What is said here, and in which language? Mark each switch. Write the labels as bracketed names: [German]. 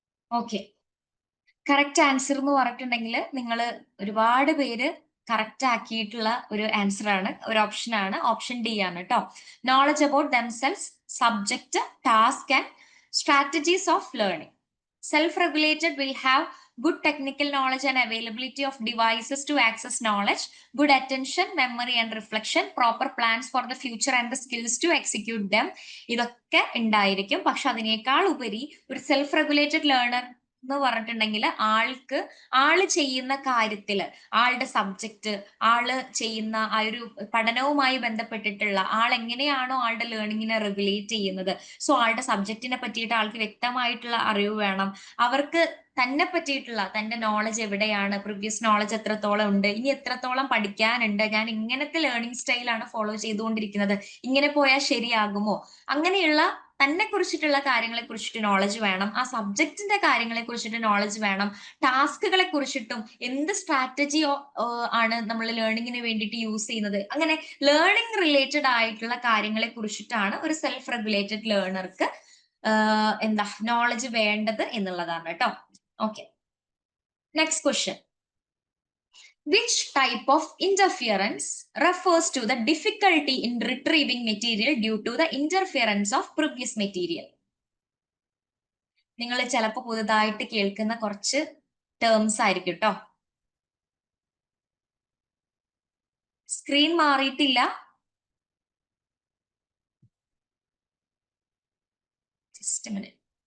[Malayalam] Okay, correct answer എന്ന് പറഞ്ഞിട്ടുണ്ടെങ്കിൽ നിങ്ങൾ ഒരുപാട് പേര് കറക്റ്റ് ആക്കിയിട്ടുള്ള ഒരു ആൻസർ ആണ്, ഒരു ഓപ്ഷൻ ആണ്, ഓപ്ഷൻ ഡി ആണ് കേട്ടോ. [English] Knowledge about themselves, subject, task and strategies of learning. Self-regulated will have good technical knowledge and availability of devices to access knowledge, good attention, memory and reflection, proper plans for the future and the skills to execute them. [Malayalam] ഇതൊക്കെ ഉണ്ടായിരിക്കും. പക്ഷെ അതിനേക്കാൾ ഉപരി ഒരു self regulated learner എന്ന് പറഞ്ഞിട്ടുണ്ടെങ്കിൽ ആള് ചെയ്യുന്ന കാര്യത്തില്, ആളുടെ സബ്ജക്റ്റ്, ആള് ചെയ്യുന്ന ആ ഒരു പഠനവുമായി ബന്ധപ്പെട്ടിട്ടുള്ള ആൾ എങ്ങനെയാണോ ആളുടെ ലേണിങ്ങിനെ റെഗുലേറ്റ് ചെയ്യുന്നത്, സോ ആളുടെ സബ്ജക്റ്റിനെ പറ്റിയിട്ട് ആൾക്ക് വ്യക്തമായിട്ടുള്ള അറിവ് വേണം. അവർക്ക് തന്നെ പറ്റിയിട്ടുള്ള തന്റെ നോളജ് എവിടെയാണ്, പ്രീവിയസ് നോളജ് എത്രത്തോളം ഉണ്ട്, ഇനി എത്രത്തോളം പഠിക്കാനുണ്ട്, ഞാൻ ഇങ്ങനത്തെ ലേണിംഗ് സ്റ്റൈലാണ് ഫോളോ ചെയ്തുകൊണ്ടിരിക്കുന്നത്, ഇങ്ങനെ പോയാൽ ശരിയാകുമോ, അങ്ങനെയുള്ള തന്നെ കുറിച്ചിട്ടുള്ള കാര്യങ്ങളെ കുറിച്ചിട്ട് നോളജ് വേണം. ആ സബ്ജക്റ്റിന്റെ കാര്യങ്ങളെ കുറിച്ചിട്ട് നോളജ് വേണം. ടാസ്കുകളെ കുറിച്ചിട്ടും എന്ത് സ്ട്രാറ്റജി ആണ് നമ്മൾ ലേണിങ്ങിന് വേണ്ടിയിട്ട് യൂസ് ചെയ്യുന്നത്, അങ്ങനെ ലേണിംഗ് റിലേറ്റഡ് ആയിട്ടുള്ള കാര്യങ്ങളെ കുറിച്ചിട്ടാണ് ഒരു സെൽഫ് റെഗുലേറ്റഡ് ലേണർക്ക് എന്താ നോളജ് വേണ്ടത് എന്നുള്ളതാണ് കേട്ടോ. [English] Okay, next question, which type of interference refers to the difficulty in retrieving material due to the interference of previous material? [Malayalam] നിങ്ങൾ ചിലപ്പോൾ പുതുതായിട്ട് കേൾക്കുന്ന കുറച്ച് ടേംസ് ആയിരിക്കും കേട്ടോ. സ്ക്രീൻ മാറിയിട്ടില്ല, ജസ്റ്റ് മിനിറ്റ്.